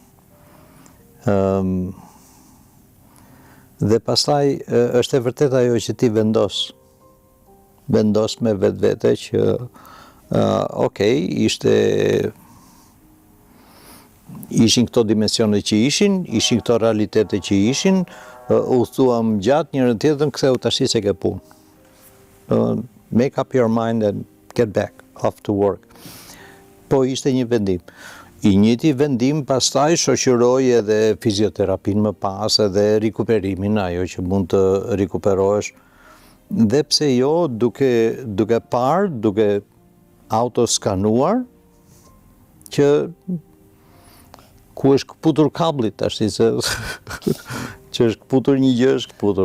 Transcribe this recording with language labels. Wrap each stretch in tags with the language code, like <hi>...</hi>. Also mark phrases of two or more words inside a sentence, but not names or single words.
<sq>Dhe pastaj është e vërtet ajo që ti vendos me vetvete që okej, ishte ishin këto dimensione që ishin këto realitete që ishin, u thuam gjatë njërën tjetërën, ktheu tash se ke punë.</sq> <en>Make up your mind and get back, off to work.</en> <sq>Po ishte një vendim. I njëjti vendim pastaj shoqëroi edhe fizioterapin më pas, edhe rikuperimin, ajo që mund të rikuperohesh. Dhe pse jo, duke parë, duke autoskanuar, që ku është këputur kablit, tash se që është këputur një gjë, është këputur.</sq>